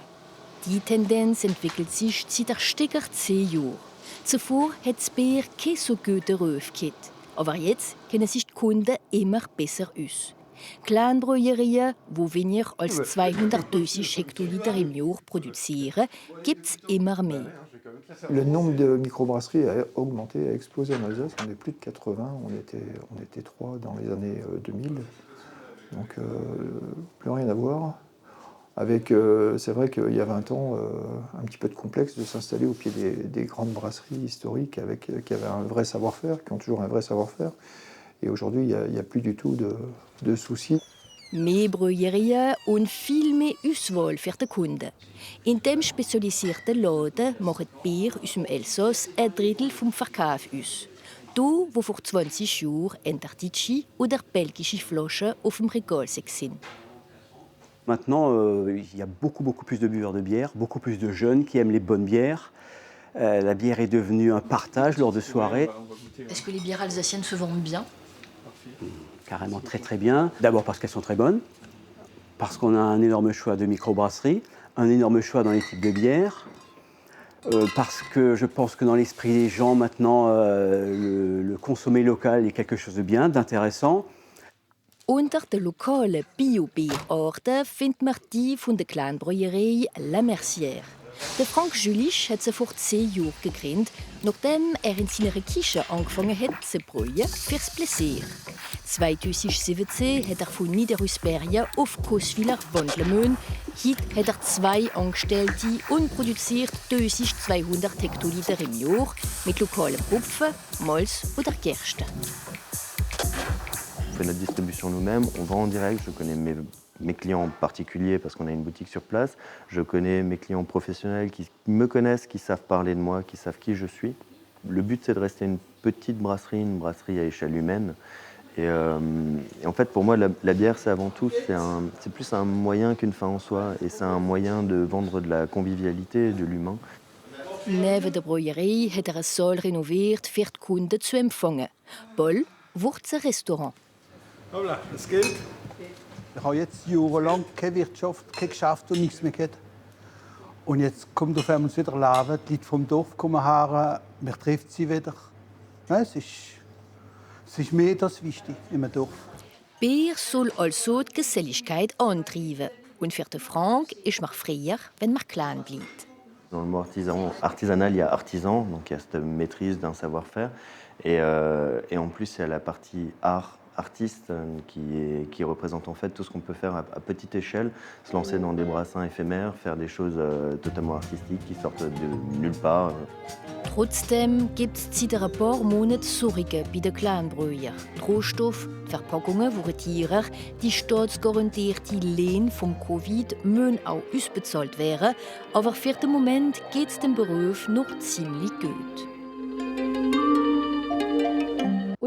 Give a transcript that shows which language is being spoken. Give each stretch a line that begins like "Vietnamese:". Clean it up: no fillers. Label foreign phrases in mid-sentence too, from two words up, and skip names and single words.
German: Die Tendenz entwickelt sich seit der Steger 10 Jahren. Zuvor hat das Bier keinen so guten Ruf gehabt. Aber jetzt kennen sich die Kunden immer besser aus. Kleinbrauereien, die weniger als 230 Hektoliter im Jahr produzieren, gibt es immer mehr.
French: Le nombre de microbrasseries a augmenté, a explosé en Alsace. On est plus de 80, on était 3 dans les années 2000. Donc plus rien à voir. C'est vrai qu'il y a 20 ans, un petit peu de complexe de s'installer au pied des grandes brasseries historiques qui avaient un vrai savoir-faire, qui ont toujours un vrai savoir-faire. Et aujourd'hui, il n'y a plus du tout de soucis.
German: Mehr Brauereien und viel mehr Auswahl für die Kunden. In dem spezialisierten Laden machen Bier aus dem Elsass ein Drittel vom Verkauf aus. Da, wo vor 20 Jahren enterdeutsche oder belgische Flaschen auf dem Regal sind.
French: Maintenant, il y a beaucoup plus de buveurs de bière, beaucoup plus de jeunes qui aiment les bonnes bières. La bière est devenue un partage lors de soirées. Est-ce que les bières alsaciennes se vendent bien? Carrément très bien. D'abord parce qu'elles sont très bonnes, parce qu'on a un énorme choix de microbrasseries, un énorme choix dans les types de bières, parce que je pense que dans l'esprit des gens maintenant, le consommer local est quelque chose de bien, d'intéressant.
German: Unter den lokalen Bio-Bierarten findet man die von der Kleinbrauerei La Mercière. Der Frank Jülich hat sie vor 10 Jahren gegründet, nachdem er in seiner Küche angefangen hat zu brauen fürs Plaisir. 2017 hat er von Niederrüsbergen auf Coswiller wandeln müssen. Heute hat er 2 Angestellte und produziert 1200 Hektoliter im Jahr mit lokalen Hopfen, Malz oder Gerste.
French: On fait notre distribution nous-mêmes, on vend en direct, je connais mes clients particuliers parce qu'on a une boutique sur place, je connais mes clients professionnels qui me connaissent, qui savent parler de moi, qui savent qui je suis. Le but c'est de rester une brasserie à échelle humaine. Et en fait pour moi la bière c'est avant tout, c'est plus un moyen qu'une fin en soi et c'est un moyen de vendre de la convivialité et de l'humain.
German: Neben der Brauerei hat er eine Saal renoviert, für die Kunden zu empfangen. Bald wird es ein Restaurant. Hola, das geht. Ich habe jetzt jahrelang keine Wirtschaft, kein Geschäft und nichts mehr gehabt. Und jetzt kommt auf einmal wieder Leben, die Leute vom Dorf kommen her, man trifft sie wieder. Ja, es ist mehr das wichtig im Dorf. Bier soll also die Geselligkeit antreiben. Und für den Frank ist man freier, wenn man klein bleibt.
French: Dans le mot artisanal, il y a artisan, donc il y a cette maîtrise d'un savoir-faire. Et en plus, il y a la partie art, artiste, qui représente en fait tout ce qu'on peut faire à petite échelle, se lancer dans des brassins éphémères, faire des choses totalement artistiques qui sortent de nulle part.
German: Trotzdem gibt es seit ein paar Monaten Sorgen bei den Kleinbrauern. Die Rohstoffe, die Verpackungen wurden teurer, die staatsgarantierte Lehne vom Covid müssen auch ausbezahlt werden. Aber für den Moment geht es dem Beruf noch ziemlich gut.